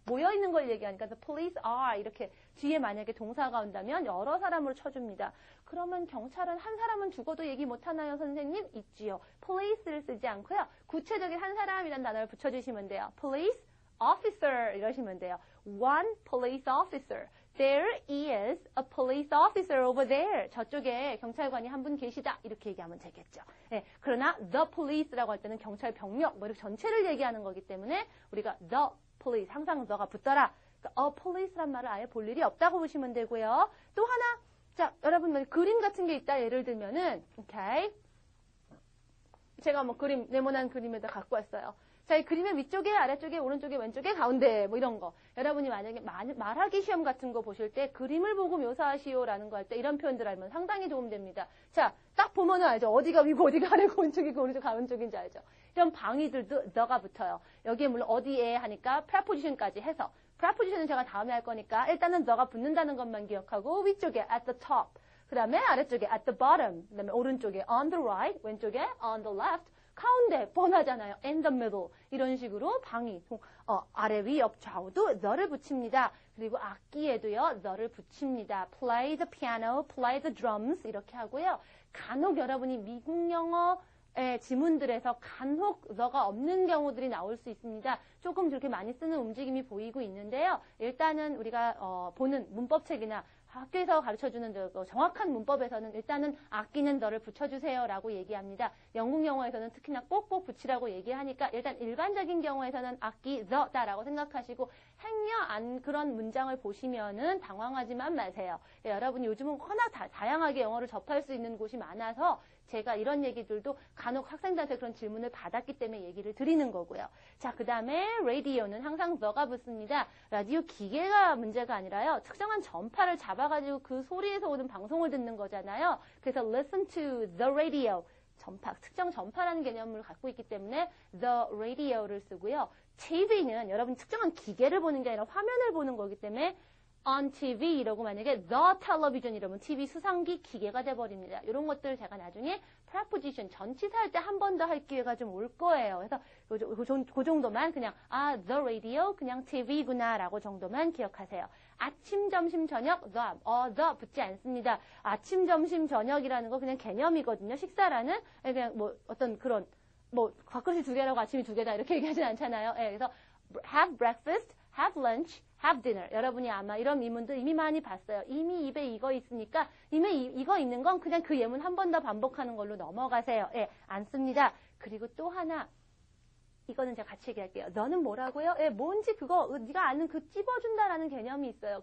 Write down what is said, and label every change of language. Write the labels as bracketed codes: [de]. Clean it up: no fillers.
[ko] 모여있는 걸 얘기하니까 [en] the police are. [ko] 이렇게 뒤에 만약에 동사가 온다면 여러 사람으로 쳐줍니다. 그러면 경찰은 한 사람은 죽어도 얘기 못하나요, 선생님? 있지요. police를 쓰지 않고요. 구체적인 한 사람이라는 단어를 붙여주시면 돼요. police officer 이러시면 돼요. [en] one police officer. There is a police officer over there. [ko] 저쪽에 경찰관이 한 분 계시다. 이렇게 얘기하면 되겠죠. 네, 그러나 the police라고 할 때는 경찰 병력, 뭐 이렇게 전체를 얘기하는 거기 때문에 우리가 the police, 항상 the가 붙더라. 그러니까 a police란 말을 아예 볼 일이 없다고 보시면 되고요. 또 하나, 자, 여러분 그림 같은 게 있다. 예를 들면은, 오케이. 제가 뭐 그림, 네모난 그림에다 갖고 왔어요. 자, 이 그림의 위쪽에, 아래쪽에, 오른쪽에, 왼쪽에, 가운데 뭐 이런 거. 여러분이 만약에 말하기 시험 같은 거 보실 때 그림을 보고 묘사하시오라는 거 할 때 이런 표현들 알면 상당히 도움됩니다. 자, 딱 보면은 알죠. 어디가 위고 어디가 아래고 오른쪽이고 오른쪽 가운쪽인지 알죠. 이런 방위들도 the가 붙어요. 여기에 물론 어디에 하니까 preposition까지 해서 preposition은 제가 다음에 할 거니까 일단은 the가 붙는다는 것만 기억하고 위쪽에 [en] at the top. [ko] 그 다음에 아래쪽에 [en] at the bottom. [ko] 그 다음에 오른쪽에 [en] on the right. [ko] 왼쪽에 [en] on the left. [ko] 가운데 뻔하잖아요. [en] in the middle [ko] 이런 식으로 방위 아래 위 옆 좌우도 the를 붙입니다. 그리고 악기에도요 the를 붙입니다. [en] play the piano, play the drums [ko] 이렇게 하고요. 간혹 여러분이 미국 영어의 지문들에서 간혹 the가 없는 경우들이 나올 수 있습니다. 조금 그렇게 많이 쓰는 움직임이 보이고 있는데요. 일단은 우리가 보는 문법책이나 학교에서 가르쳐주는 정확한 문법에서는 일단은 악기는 the를 붙여주세요라고 얘기합니다. 영국 영어에서는 특히나 꼭꼭 붙이라고 얘기하니까 일단 일반적인 경우에서는 악기 the다라고 생각하시고 행여 그런 문장을 보시면은 당황하지만 마세요. 예, 여러분이 요즘은 워낙 다양하게 영어를 접할 수 있는 곳이 많아서 제가 이런 얘기들도 간혹 학생들한테 그런 질문을 받았기 때문에 얘기를 드리는 거고요. 자, 그 다음에 radio는 항상 the가 붙습니다. 라디오 기계가 문제가 아니라요. 특정한 전파를 잡아가지고 그 소리에서 오는 방송을 듣는 거잖아요. 그래서 [en] listen to the radio. [ko] 전파, 특정 전파라는 개념을 갖고 있기 때문에 the radio를 쓰고요. TV는 여러분 특정한 기계를 보는 게 아니라 화면을 보는 거기 때문에 on TV 이러고 만약에 the television 이러면 TV 수상기 기계가 돼버립니다. 이런 것들 제가 나중에 preposition 전치사 할 때 한 번 더 할 기회가 좀 올 거예요. 그래서 그 정도만 그냥 the radio 그냥 TV구나 라고 정도만 기억하세요. 아침, 점심, 저녁 the 붙지 않습니다. 아침, 점심, 저녁이라는 거 그냥 개념이거든요. 식사라는 그냥 뭐 어떤 그런 뭐 밥그릇이 2개라고 아침이 2개다 이렇게 얘기하진 않잖아요. 예, 그래서 [en] have breakfast, have lunch, have dinner. [ko] 여러분이 아마 이런 예문들 이미 많이 봤어요. 이미 입에 이거 있으니까 이미 이거 있는 건 그냥 그 예문 한 번 더 반복하는 걸로 넘어가세요. 예, 안 씁니다. 그리고 또 하나 이거는 제가 같이 얘기할게요. 너는 뭐라고요? 예, 뭔지 그거 네가 아는 그 찝어준다라는 개념이 있어요.